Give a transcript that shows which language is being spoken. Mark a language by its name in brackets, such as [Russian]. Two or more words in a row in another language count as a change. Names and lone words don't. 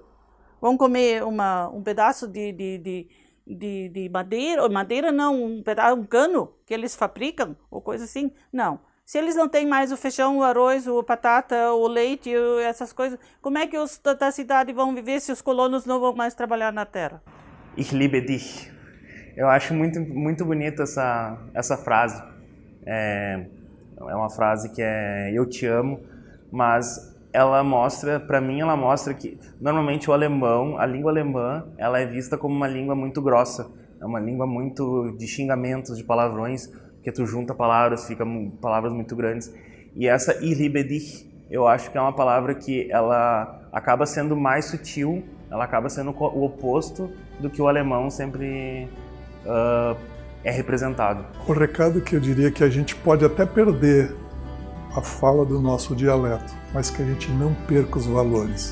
[Portuguese] Vão comer um pedaço de madeira, ou madeira não, um cano que eles fabricam, ou coisa assim? Não. Se eles não têm mais o feijão, o arroz, a batata, o leite, essas coisas, como é que os da cidade vão viver se os colonos não vão mais trabalhar na terra? [German] Ich liebe dich. [Portuguese] Eu acho muito bonita essa frase. É uma frase que é eu te amo, mas ela mostra, para mim, ela mostra que normalmente o alemão, a língua alemã, ela é vista como uma língua muito grossa, é uma língua muito de xingamentos, de palavrões, que tu junta palavras, ficam palavras muito grandes. E essa [German] Ich liebe dich, [Portuguese] eu acho que é uma palavra que ela acaba sendo mais sutil, ela acaba sendo o oposto do que o alemão sempre é representado. O recado que eu diria que a gente pode até perder a fala do nosso dialeto, mas que a gente não perca os valores.